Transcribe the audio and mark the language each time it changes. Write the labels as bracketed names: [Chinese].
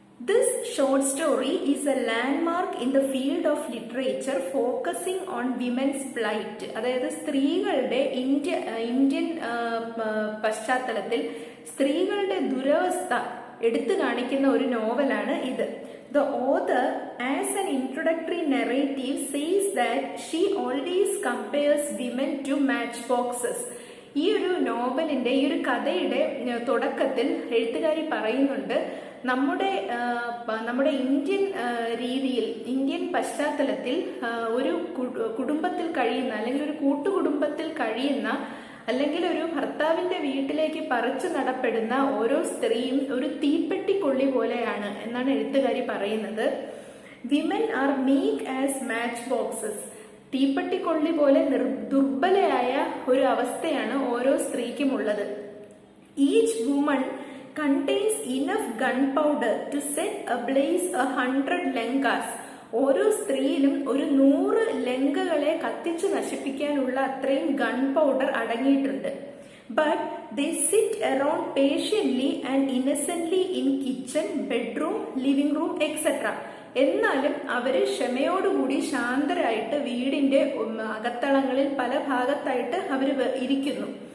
[English] This short story is a landmark in the field of literature focusing on women's plight. [Malayalam] അതായത് സ്ത്രീകളുടെ Indian പശ്ചാത്തലത്തിൽ സ്ത്രീകളുടെ ദുരവസ്ഥ എടുത്തു കാണിക്കുന്ന ഒരു നോവലാണ് ഇത്. [English] The author, as an introductory narrative, says that she always compares women to matchboxes. [Malayalam] ഈ ഒരു നോവലിന്റെ, ഈ ഒരു കഥയുടെ തുടക്കത്തിൽ എഴുത്തുകാരി പറയുന്നുണ്ട്, നമ്മുടെ ഇന്ത്യൻ രീതിയിൽ, ഇന്ത്യൻ പശ്ചാത്തലത്തിൽ ഒരു കുടുംബത്തിൽ കഴിയുന്ന, അല്ലെങ്കിൽ ഒരു കൂട്ടുകുടുംബത്തിൽ കഴിയുന്ന, അല്ലെങ്കിൽ ഒരു ഭർത്താവിന്റെ വീട്ടിലേക്ക് പറിച്ചു നടപ്പെടുന്ന ഓരോ സ്ത്രീയും ഒരു തീപ്പെട്ടിക്കൊള്ളി പോലെയാണ് എന്നാണ് എഴുത്തുകാരി പറയുന്നത്. [English] Women are meek as match boxes. [Malayalam] തീപ്പെട്ടിക്കൊള്ളി പോലെ ദുർബലയായ ഒരു അവസ്ഥയാണ് ഓരോ സ്ത്രീക്കും ഉള്ളത്. Each woman [English] contains enough gunpowder to set ablaze 100 lankas. [Malayalam] ഓരോ സ്ത്രീയിലും ഒരു 100 ലങ്കകളെ കത്തിച്ചു നശിപ്പിക്കാനുള്ള അത്രയും ഗൺ പൗഡർ അടങ്ങിയിട്ടുണ്ട്. [English] but they sit around patiently and innocently in kitchen, bedroom, living room [Malayalam] etcetera. എന്നാലും അവര് ക്ഷമയോടുകൂടി ശാന്തരായിട്ട് വീടിന്റെ അകത്തളങ്ങളിൽ പല ഭാഗത്തായിട്ട് അവര് ഇരിക്കുന്നു.